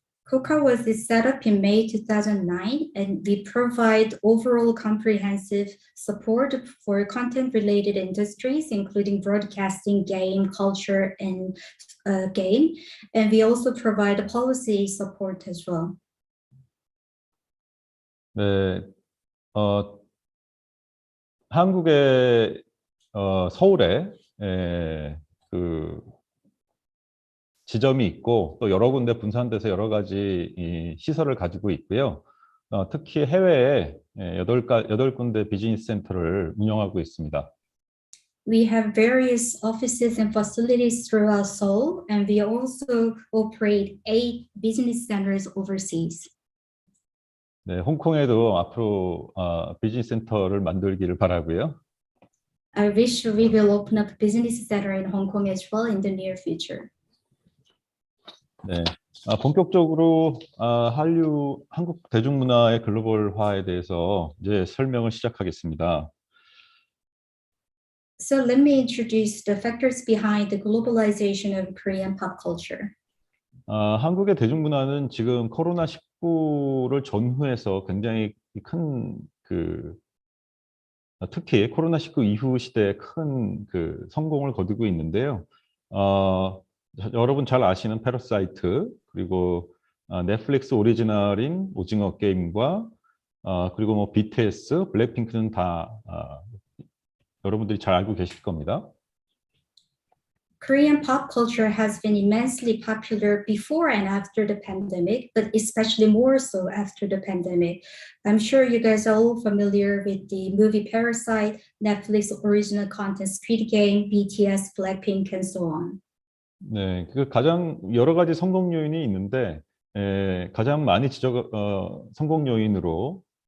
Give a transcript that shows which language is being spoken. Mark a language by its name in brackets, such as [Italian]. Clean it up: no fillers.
[English] KOKA was set up in May 2009, and we provide overall comprehensive support for content-related industries, including broadcasting, game, culture, and game. And we also provide policy support as well. [Korean] 네, 한국의 서울에 그 지점이 있고 또 여러 군데 분산돼서 여러 가지 시설을 가지고 있고요. 특히 해외에 8군데 비즈니스 센터를 운영하고 있습니다. [English] We have various offices and facilities throughout Seoul, and we also operate 8 business centers overseas. [Korean] 네, 홍콩에도 앞으로 비즈니스 센터를 만들기를 바라고요. [English] I wish we will open up a business center in Hong Kong as well in the near future. [Korean] 네, 본격적으로 한국 대중문화의 글로벌화에 대해서 이제 설명을 시작하겠습니다. [English] So let me introduce the factors behind the globalization of Korean pop culture. [Korean] 한국의 대중문화는 지금 코로나19를 전후해서 굉장히 큰 특히 코로나19 이후 시대에 큰 성공을 거두고 있는데요. 여러분 잘 아시는 패러사이트 그리고 넷플릭스 오리지널인 오징어 게임과 그리고 뭐 BTS, 블랙핑크는 다 여러분들이 잘 알고 계실 겁니다. [English] Korean pop culture has been immensely popular before and after the pandemic, but especially more so after the pandemic. I'm sure you guys are all familiar with the movie Parasite, Netflix original content Squid Game, BTS, Blackpink, and so on. [Korean] 네, 가장 여러 가지 성공 요인이 있는데 가장 많이 성공 요인으로